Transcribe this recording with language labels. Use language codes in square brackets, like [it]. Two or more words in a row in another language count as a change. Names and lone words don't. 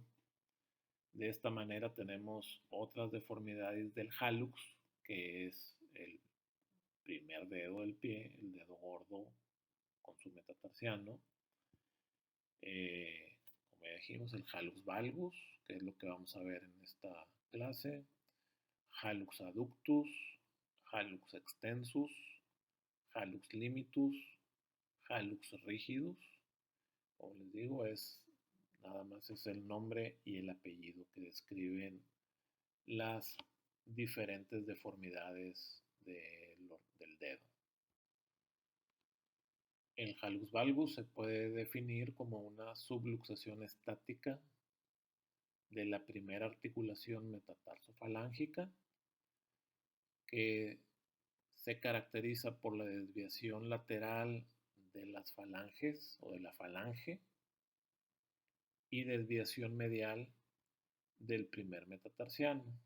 [es] De esta manera tenemos otras deformidades del hallux, que es el primer dedo del pie, el dedo gordo con su metatarsiano. Como ya dijimos, el hallux valgus, que es lo que vamos a ver en esta clase. Hallux adductus, hallux extensus, hallux limitus, hallux rigidus. Como les digo, nada más es el nombre y el apellido que describen las diferentes deformidades del dedo. El hallux valgus se puede definir como una subluxación estática de la primera articulación metatarsofalángica que se caracteriza por la desviación lateral de las falanges o de la falange y desviación medial del primer metatarsiano.